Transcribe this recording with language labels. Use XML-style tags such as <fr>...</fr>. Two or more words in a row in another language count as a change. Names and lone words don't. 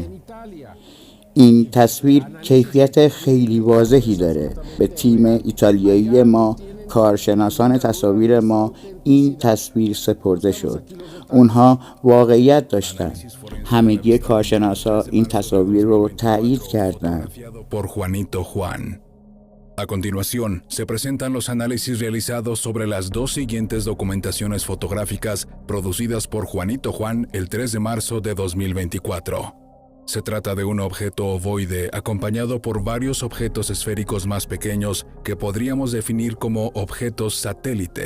<fa>این تصویر کیفیت خیلی واضحی داره. به تیم ایتالیایی ما، کارشناسان تصاویر ما، این تصویر سپرده شد. اونها واقعیت داشتن. همگی کارشناسا این تصاویر رو تایید کردند.</fa> <es>A continuación, se presentan los análisis realizados sobre las dos siguientes documentaciones fotográficas producidas por Juanito Juan el 3 de marzo de 2024. Se trata de un objeto ovoide acompañado por varios objetos esféricos más pequeños que podríamos definir como objetos satélite.</es>